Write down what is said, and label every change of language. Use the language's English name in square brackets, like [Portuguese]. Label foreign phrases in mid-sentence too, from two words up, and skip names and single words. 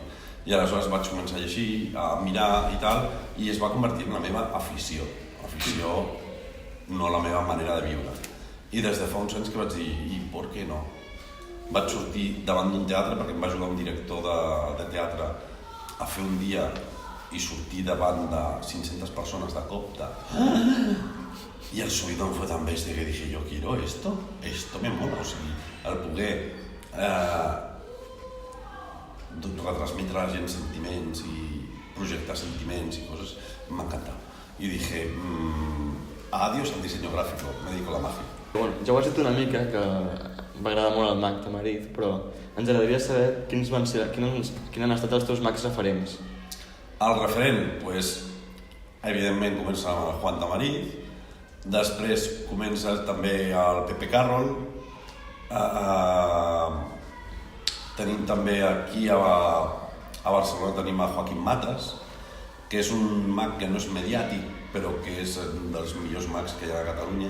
[Catalan] I aleshores vaig començar a llegir, a mirar i tal, i es va convertir en la meva afició, no la meva manera de viure. I des de fa uns anys que vaig dir, i per què no? Vaig sortir davant d'un teatre perquè em va ajudar un director de teatre a fer un dia i sortir davant de 500 persones de copte. [Spanish] Y el subidón fue tan bestia que dije, yo quiero esto me mola, [Catalan] o sigui, el poder retransmetre a la gent sentiments i projectar sentiments i coses, m'encanta. [Spanish] I dije, adiós al diseño gráfico, me dedico a la magia. [Catalan] Bueno, ja ho has dit una mica, que m'agrada molt el mag Tamarit, però ens agradaria saber quins han estat els teus mags referents. El referent, doncs, evidentment comença amb el Juan Tamarit, després comença també el Pepe Carroll, tenim també aquí a Barcelona tenim a Joaquim Matas, que és un mag que no és mediàtic, però que és un dels millors mags que hi ha a Catalunya.